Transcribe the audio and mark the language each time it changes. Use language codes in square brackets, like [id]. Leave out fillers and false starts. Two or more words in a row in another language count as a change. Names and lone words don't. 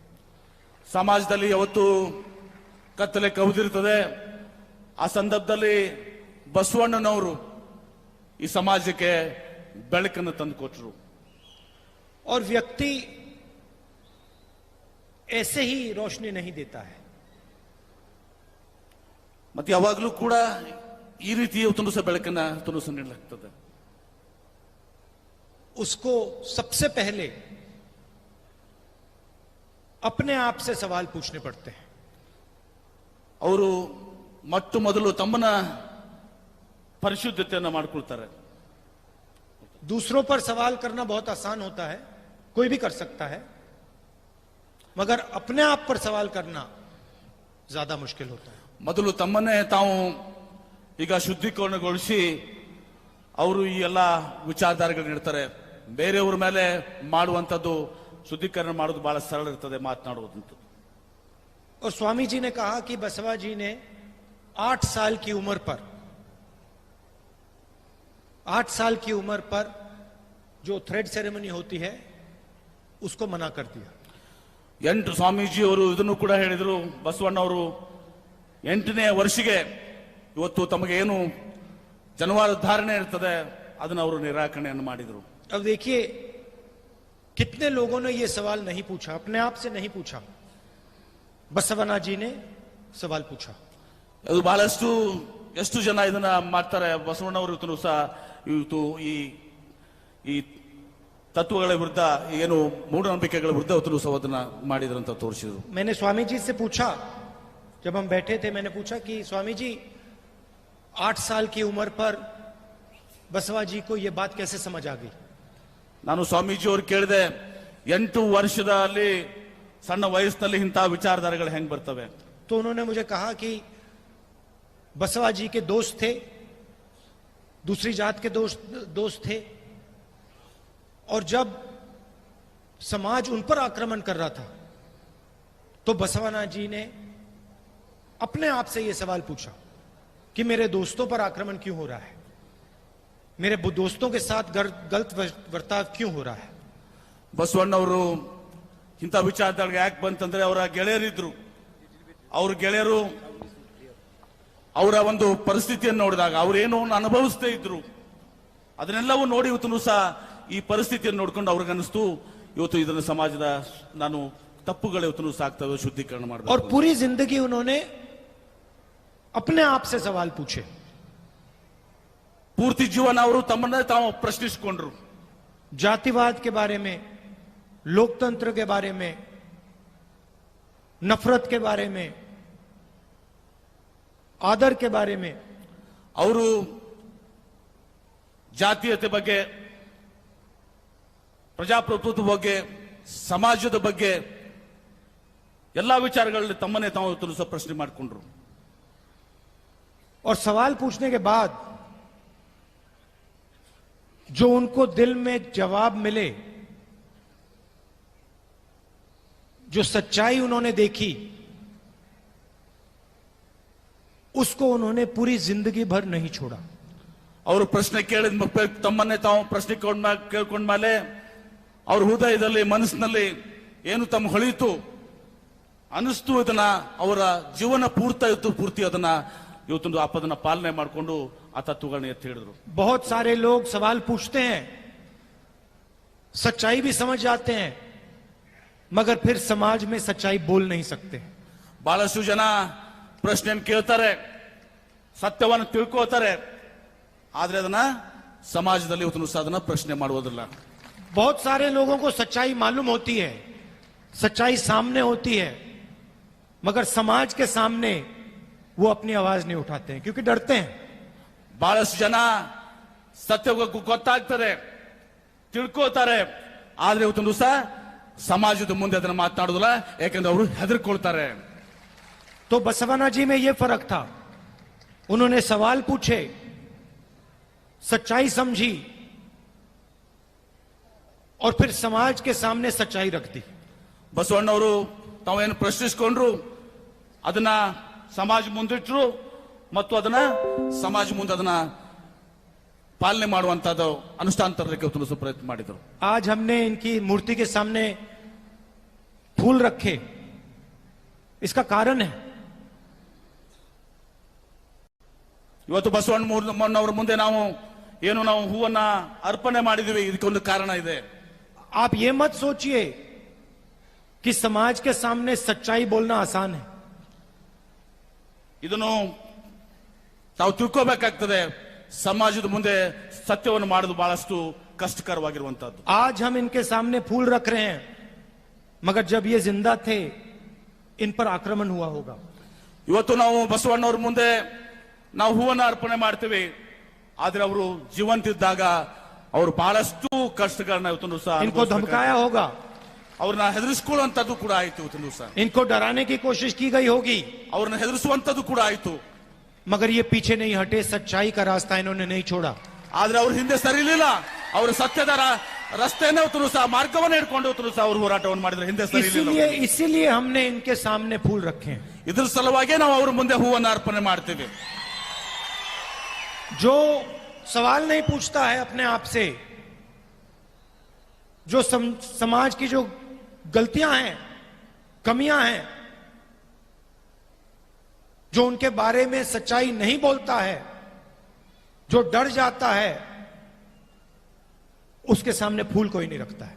[kn] ಸಮಾಜದಲ್ಲಿ ಯಾವತ್ತು ಕತ್ತಲೆ ಕವಿದಿರ್ತದೆ, ಆ ಸಂದರ್ಭದಲ್ಲಿ ಬಸವಣ್ಣನವರು ಈ ಸಮಾಜಕ್ಕೆ ಬೆಳಕನ್ನು ತಂದುಕೊಟ್ರು. [hi] और व्यक्ति ऐसे ही रोशनी नहीं देता है. [kn] ಮತ್ತೆ ಯಾವಾಗಲೂ ಕೂಡ ಈ ರೀತಿ ಇವತ್ತು ಸಹ ಬೆಳಕನ್ನ ತುನುಸ ನೀಡಲಾಗ್ತದೆ. [hi] उसको सबसे पहले अपने आप से सवाल पूछने पड़ते हैं. [kn] ಅವರು ಮೊಟ್ಟ ಮೊದಲು ತಮ್ಮನ್ನ ಪರಿಶುದ್ಧತೆಯನ್ನು ಮಾಡಿಕೊಳ್ತಾರೆ. [hi] दूसरों पर सवाल करना बहुत आसान होता है, कोई भी कर सकता है, मगर अपने आप पर सवाल करना ज्यादा मुश्किल होता है. [kn] ಮೊದಲು ತಮ್ಮನ್ನೇ ತಾವು ಈಗ ಶುದ್ಧೀಕರಣಗೊಳಿಸಿ ಅವರು ಈ ಎಲ್ಲ ವಿಚಾರಧಾರೆಗಳು ನೀಡ್ತಾರೆ. ಬೇರೆಯವ್ರ ಮೇಲೆ ಮಾಡುವಂಥದ್ದು, ಶುದ್ಧೀಕರಣ ಮಾಡೋದು ಬಹಳ ಸರಳ ಇರ್ತದೆ, ಮಾತನಾಡುವುದಂತ. [hi] और स्वामी जी ने कहा कि बसवा जी ने 8 साल की उम्र पर 8 साल की उम्र पर जो [en] thread ceremony [hi] होती है उसको मना कर दिया. [kn] 8 ಸ್ವಾಮೀಜಿ ಅವರು ಇದನ್ನು ಕೂಡ ಹೇಳಿದ್ರು. ಬಸವಣ್ಣವರು 8ನೇ ವರ್ಷಿಗೆ ಇವತ್ತು ತಮಗೆ ಏನು ಜನವಾರ ಧಾರಣೆ ಇರ್ತದೆ ಅದನ್ನು ಅವರು ನಿರಾಕರಣೆಯನ್ನು ಮಾಡಿದರು. [hi] अब देखिए कितने लोगों ने ये सवाल नहीं पूछा, अपने आप से नहीं पूछा, बसवना जी ने सवाल पूछा. [kn] ಅದು ಬಹಳಷ್ಟು ಎಷ್ಟು ಜನ ಇದನ್ನ ಮಾಡ್ತಾರೆ. ಬಸವಣ್ಣವರು ಇವತ್ತು ಸಹ ಇವತ್ತು ಈ ತತ್ವಗಳ ವಿರುದ್ಧ, ಏನು ಮೂಢನಂಬಿಕೆಗಳ ವಿರುದ್ಧ ಇವತ್ತು ಸಹ ಅದನ್ನ ಮಾಡಿದ್ರು ಅಂತ ತೋರಿಸಿದ್ರು. [hi] मैंने स्वामी जी से पूछा, जब हम बैठे थे मैंने पूछा कि स्वामी जी 8 साल की उम्र पर बसवा जी को यह बात कैसे समझ आ गई. [kn] ನಾನು ಸ್ವಾಮೀಜಿ ಅವರು ಕೇಳಿದೆ, 8 ವರ್ಷದಲ್ಲಿ ಸಣ್ಣ ವಯಸ್ಸಿನಲ್ಲಿ ಇಂತಹ ವಿಚಾರಧಾರೆಗಳು ಹೆಂಗ್ ಬರ್ತವೆ? [hi] तो उन्होंने मुझे कहा कि बसवा जी के दोस्त थे, दूसरी जात के दोस्त थे, और जब समाज उन पर आक्रमण कर रहा था तो बसवना जी ने अपने आप से यह सवाल पूछा कि मेरे दोस्तों पर आक्रमण क्यों हो रहा है, मेरे दोस्तों के साथ गलत वर्ताव क्यों हो रहा है. [kn] ಬಸವಣ್ಣವರು ಇಂಥ ವಿಚಾರಧಾರೆಗೆ ಯಾಕೆ ಬಂತಂದ್ರೆ ಅವರ ಗೆಳೆಯರಿದ್ರು. ಅವ್ರ ಗೆಳೆಯರು ಅವರ ಒಂದು ಪರಿಸ್ಥಿತಿಯನ್ನು ನೋಡಿದಾಗ ಅವರೇನೋ ಅನುಭವಿಸ್ತಾ ಇದ್ರು, ಅದನ್ನೆಲ್ಲವೂ ನೋಡಿ ಇವತ್ತು ಸಹ ಈ ಪರಿಸ್ಥಿತಿಯನ್ನು ನೋಡ್ಕೊಂಡು ಅವ್ರಿಗೆ ಅನಿಸ್ತು ಇವತ್ತು ಇದನ್ನ ಸಮಾಜದ ನಾನು ತಪ್ಪುಗಳು ಇವತ್ತು ಸಾಕ್ತವೆ, ಶುದ್ಧೀಕರಣ [hi] और [kn] ಮಾಡಬೇಕು. [hi] पूरी जिंदगी उन्होंने अपने आप से सवाल पूछे, [kn] ಪೂರ್ತಿ ಜೀವನ ಅವರು ತಮ್ಮನ್ನೇ ತಾವು ಪ್ರಶ್ನಿಸಿಕೊಂಡ್ರು. [hi] जातिवाद के बारे में, लोकतंत्र के बारे में, नफरत के बारे में, आदर के बारे में. [kn] ಅವರು ಜಾತೀಯತೆ ಬಗ್ಗೆ, ಪ್ರಜಾಪ್ರಭುತ್ವದ ಬಗ್ಗೆ, ಸಮಾಜದ ಬಗ್ಗೆ ಎಲ್ಲಾ ವಿಚಾರಗಳಲ್ಲಿ ತಮ್ಮನ್ನೇ ತಾವು ಇವತ್ತು ಸಹ ಪ್ರಶ್ನೆ ಮಾಡಿಕೊಂಡ್ರು. [hi] और सवाल पूछने के बाद जो उनको दिल में जवाब मिले, जो सच्चाई उन्होंने देखी, उसको उन्होंने पूरी जिंदगी भर नहीं छोड़ा. [kn] ಅವರು ಪ್ರಶ್ನೆ ಕೇಳಿದ ತಮ್ಮನ್ನೇ ತಾವು ಪ್ರಶ್ನೆ ಕೇಳ್ಕೊಂಡ್ಮೇಲೆ ಅವ್ರ ಹೃದಯದಲ್ಲಿ, ಮನಸ್ಸಿನಲ್ಲಿ ಏನು ತಮ್ಮ ಹೊಳಿತು ಅನಿಸ್ತು, ಇದನ್ನ ಅವರ ಜೀವನ ಪೂರ್ತಿ ಅದನ್ನ ಇವತ್ತೊಂದು ಆಪದನ್ನ ಪಾಲನೆ ಮಾಡಿಕೊಂಡು ಆ ತತ್ವಗಳನ್ನ ಎತ್ತಿ ಹಿಡಿದ್ರು. [hi] बहुत सारे लोग सवाल पूछते हैं, सच्चाई भी समझ जाते हैं, मगर फिर समाज में सच्चाई बोल नहीं सकते. [kn] ಬಹಳಷ್ಟು ಜನ ಪ್ರಶ್ನೆಯನ್ನು ಕೇಳ್ತಾರೆ, ಸತ್ಯವನ್ನು ತಿಳ್ಕೋತಾರೆ, ಆದ್ರೆ ಅದನ್ನ ಸಮಾಜದಲ್ಲಿ ಇವತ್ತು ಸಹ ಅದನ್ನ ಪ್ರಶ್ನೆ ಮಾಡುವುದಿಲ್ಲ. [hi] बहुत सारे लोगों को सच्चाई मालूम होती है, सच्चाई सामने होती है, मगर समाज के सामने वो अपनी आवाज नहीं उठाते हैं क्योंकि डरते हैं. [kn] ಬಹಳಷ್ಟು ಜನ ಸತ್ಯ ಗೊತ್ತಾಗ್ತದೆ, ತಿಳ್ಕೋತಾರೆ, ಆದ್ರೆ ಇವತ್ತೊಂದು ಸಹ ಸಮಾಜದ ಮುಂದೆ ಅದನ್ನ ಮಾತನಾಡುದಿಲ್ಲ, ಯಾಕಂದ್ರೆ ಅವರು ಹೆದರ್ಕೊಳ್ತಾರೆ. [hi] तो बसवना जी में ये फर्क था, उन्होंने सवाल पूछे, सच्चाई समझी और फिर समाज के सामने सच्चाई रख दी. [kn] ಬಸವಣ್ಣವರು ತಾವೇನು ಪ್ರಶ್ನಿಸಿಕೊಂಡ್ರು, ಅದನ್ನ ಸಮಾಜ ಮುಂದಿಟ್ರು ಮತ್ತು ಅದನ್ನ ಸಮಾಜ ಮುಂದೆ ಅದನ್ನ ಪಾಲನೆ ಮಾಡುವಂತದ್ದು ಅನುಷ್ಠಾನ ತರಲಿಕ್ಕೆ ಇವತ್ತು ಪ್ರಯತ್ನ ಮಾಡಿದ್ರು. [hi] आज हमने इनकी मूर्ति के सामने फूल रखे, इसका कारण है [kn] ಇವತ್ತು ಬಸವಣ್ಣನವರ ಮುಂದೆ ನಾವು ಏನು ನಾವು ಹೂವನ್ನ ಅರ್ಪಣೆ ಮಾಡಿದೀವಿ, ಇದಕ್ಕೊಂದು ಕಾರಣ ಇದೆ. [hi] आप ये मत सोचिए कि समाज के सामने सच्चाई बोलना आसान है. [kn] ಇದನ್ನು ತಾವು ತಿಳ್ಕೋಬೇಕಾಗ್ತದೆ, ಸಮಾಜದ ಮುಂದೆ ಸತ್ಯವನ್ನು ಮಾಡೋದು ಬಹಳಷ್ಟು ಕಷ್ಟಕರವಾಗಿರುವಂತಹದ್ದು. [hi] आज हम इनके सामने फूल रख रहे हैं, मगर जब ये जिंदा थे इन पर आक्रमण हुआ होगा. [kn] ಇವತ್ತು ನಾವು ಬಸವಣ್ಣವ್ರ ಮುಂದೆ ನಾವು ಹೂವನ್ನ ಅರ್ಪಣೆ ಮಾಡ್ತೀವಿ, ಆದ್ರೆ ಅವರು ಜೀವಂತಿದ್ದಾಗ ಅವರು ಬಹಳಷ್ಟು ಕಷ್ಟಗಳನ್ನ ಇವತ್ತು ಸಹ [hi] इनको धमकाया होगा, [kn] ಅವ್ರನ್ನ ಹೆದರಿಸ್ಕೊಳ್ಳುವಂತದ್ದು ಕೂಡ ಆಯ್ತು. ಇವತ್ತು ಸಹ [hi] इनको डराने की कोशिश की गई होगी, [kn] ಅವ್ರನ್ನ ಹೆದರಿಸುವಂತದ್ದು ಕೂಡ ಆಯ್ತು. [hi] मगर ये पीछे नहीं हटे, सच्चाई का रास्ता इन्होंने नहीं छोड़ा. [kn] ಆದ್ರೆ ಅವ್ರ ಹಿಂದೆ ಸರಿಲಿಲ್ಲ, ಅವರು ಸತ್ಯದ ರಸ್ತೆಯನ್ನೇ ಇವತ್ತು ಸಹ ಮಾರ್ಗವನ್ನು ಹಿಡ್ಕೊಂಡು ಇವತ್ತು ಸಹ ಅವರು ಹೋರಾಟವನ್ನು ಮಾಡಿದ್ರೆ ಹಿಂದೆ ಸರಿಲಿಲ್ಲ. [hi] इसीलिए हमने इनके सामने फूल रखे हैं. [kn] ಇದ್ರ ಸಲುವಾಗಿ ನಾವು ಅವ್ರ ಮುಂದೆ ಹೂವನ್ನ ಅರ್ಪಣೆ ಮಾಡ್ತೀವಿ. [hi] जो सवाल नहीं पूछता है अपने आप से, जो समाज की जो गलतियां हैं, कमियां हैं, जो उनके बारे में सच्चाई नहीं बोलता है, जो डर जाता है, उसके सामने फूल कोई नहीं रखता है.